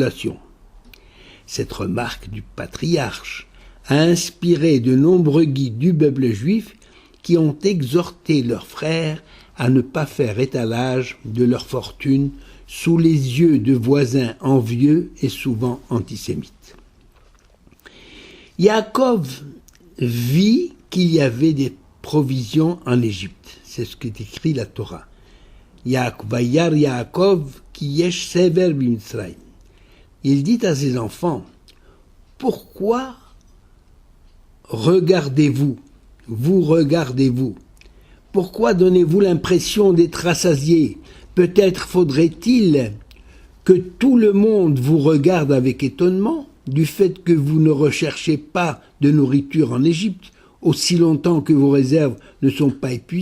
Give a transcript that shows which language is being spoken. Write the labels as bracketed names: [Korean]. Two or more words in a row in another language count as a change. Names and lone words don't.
[French] » Cette remarque du patriarche a inspiré de nombreux guides du peuple juif qui ont exhorté leurs frères à ne pas faire étalage de leur fortune sous les yeux de voisins envieux et souvent antisémites. Yaakov vit qu'il y avait des provisions en Égypte. C'est ce qu'est écrit la Torah. [Hebrew] Vayar Yaakov ki yesh sever b'Mitzrayim. [French] Il dit à ses enfants: « Pourquoi regardez-vous? Pourquoi donnez-vous l'impression d'être rassasiés? Peut-être faudrait-il que tout le monde vous regarde avec étonnement du fait que vous ne recherchez pas de nourriture en Égypte aussi longtemps que vos réserves ne sont pas épuisées.